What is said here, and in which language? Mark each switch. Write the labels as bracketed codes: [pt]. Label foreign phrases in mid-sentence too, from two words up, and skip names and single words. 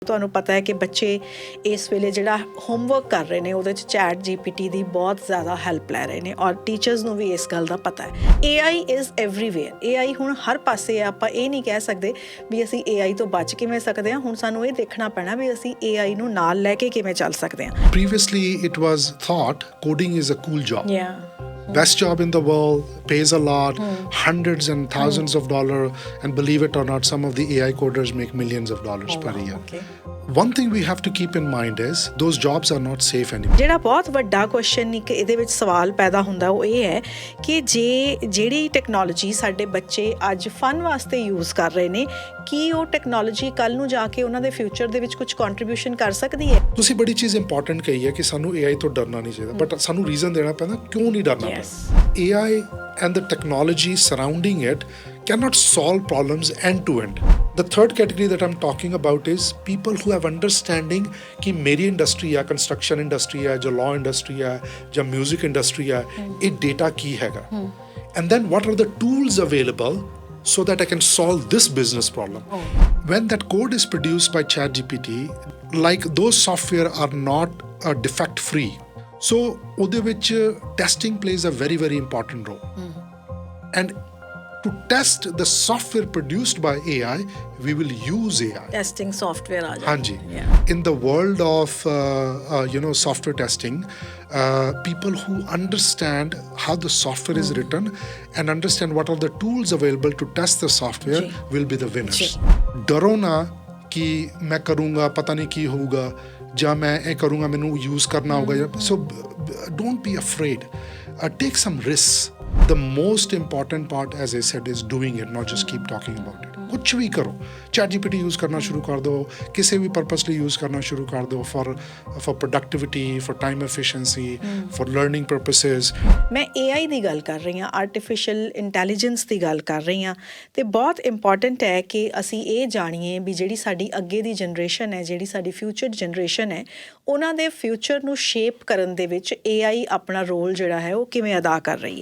[pa] ਤੁਹਾਨੂੰ ਪਤਾ ਹੈ ਕਿ ਬੱਚੇ ਇਸ ਵੇਲੇ ਜਿਹੜਾ ਹੋਮਵਰਕ ਕਰ ਰਹੇ ਨੇ ਉਹਦੇ 'ਚ ਚੈਟ GPT ਦੀ ਬਹੁਤ ਜ਼ਿਆਦਾ ਹੈਲਪ ਲੈ ਰਹੇ ਨੇ ਔਰ ਟੀਚਰਸ ਨੂੰ ਵੀ ਇਸ ਗੱਲ ਦਾ ਪਤਾ ਹੈ। [en] AI is everywhere. [pa] AI ਹੁਣ ਹਰ ਪਾਸੇ ਹੈ। ਆਪਾਂ ਇਹ ਨਹੀਂ ਕਹਿ ਸਕਦੇ ਵੀ ਅਸੀਂ AI ਤੋਂ ਬਚ ਕਿਵੇਂ ਸਕਦੇ ਹਾਂ। ਹੁਣ ਸਾਨੂੰ ਇਹ ਦੇਖਣਾ ਪੈਣਾ ਵੀ ਅਸੀਂ AI ਨੂੰ ਨਾਲ ਲੈ ਕੇ ਕਿਵੇਂ ਚੱਲ ਸਕਦੇ ਹਾਂ। [en] Previously, it was thought coding is a cool job. Yeah. Best job in the world, pays a lot, hundreds and thousands of dollars, and believe it or not, some of the AI coders make millions of dollars per year. Okay. One thing we have to keep in mind is those jobs are not safe anymore. [pa] ਜਿਹੜਾ ਬਹੁਤ ਵੱਡਾ ਕੁਐਸਚਨ ਇੱਕ ਇਹਦੇ ਵਿੱਚ ਸਵਾਲ ਪੈਦਾ ਹੁੰਦਾ ਉਹ ਇਹ ਹੈ ਕਿ ਜਿਹੜੀ ਟੈਕਨੋਲੋਜੀ ਸਾਡੇ ਬੱਚੇ ਅੱਜ ਫਨ ਵਾਸਤੇ ਯੂਜ਼ ਕਰ ਰਹੇ ਨੇ ਕੀ ਉਹ ਟੈਕਨੋਲੋਜੀ ਕੱਲ ਨੂੰ ਜਾ ਕੇ ਉਹਨਾਂ ਦੇ ਫਿਊਚਰ ਦੇ ਵਿੱਚ ਕੁਝ ਕੰਟਰੀਬਿਊਸ਼ਨ ਕਰ ਸਕਦੀ ਹੈ। ਤੁਸੀਂ ਬੜੀ ਚੀਜ਼ ਇੰਪੋਰਟੈਂਟ ਕਹੀ ਹੈ ਕਿ ਸਾਨੂੰ AI ਤੋਂ ਡਰਨਾ ਨਹੀਂ ਚਾਹੀਦਾ, ਬਟ ਸਾਨੂੰ ਰੀਜ਼ਨ ਦੇਣਾ ਪੈਂਦਾ ਕਿਉਂ ਨਹੀਂ ਡਰਨਾ ਪੈਂਦਾ। [en] AI and the technology surrounding it cannot solve problems end to end. The third category that I'm talking about is people who have understanding [hi] कि मेरी इंडस्ट्री है, [en] construction industry [hi] है, जो [en] law industry [hi] है, जो [en] music industry [hi] है, ये डेटा की हैगा, [en] and then what are the tools available so that I can solve this business problem. When that code is produced by ChatGPT, like those software are not defect free, so [pa] ਉਹਦੇ ਵਿੱਚ [en] testing plays a very very important role, and to test the software produced by AI, we will use AI. Testing software aa [pa] Hanji. [en] Yeah. In the world of software testing, people who understand how the software is written and understand what are the tools available to test the software will be the winners. [hi] डरो ना कि मैं करूँगा पता नहीं की होगा ਜਾਂ मैं ਇਹ करूँगा मैनू यूज़ करना होगा. [en] So don't be afraid. Take some risks. The most important part, as I said, is doing it, not just keep talking about it. [hi] कुछ भी करो, ChatGPT यूज़ करना शुरू कर दो, किसी भी पर्पस लिए यूज़ करना शुरू कर दो, [en] for productivity, for time efficiency, for learning purposes. [pa] मैं AI ਦੀ ਗੱਲ ਕਰ ਰਹੀ ਹਾਂ, [en] artificial intelligence [pa] ਦੀ ਗੱਲ ਕਰ ਰਹੀ ਹਾਂ ਤੇ ਬਹੁਤ ਇੰਪੋਰਟੈਂਟ ਹੈ ਕਿ ਅਸੀਂ ਇਹ ਜਾਣੀਏ ਵੀ ਜਿਹੜੀ ਸਾਡੀ ਅੱਗੇ ਦੀ ਜਨਰੇਸ਼ਨ ਹੈ, ਜਿਹੜੀ ਸਾਡੀ [en] future generation [pa] ਹੈ, ਉਹਨਾਂ ਦੇ ਫਿਊਚਰ ਨੂੰ ਸ਼ੇਪ ਕਰਨ ਦੇ ਵਿੱਚ AI ਆਪਣਾ ਰੋਲ ਜਿਹੜਾ ਹੈ ਉਹ ਕਿਵੇਂ ਅਦਾ ਕਰ ਰਹੀ ਹੈ।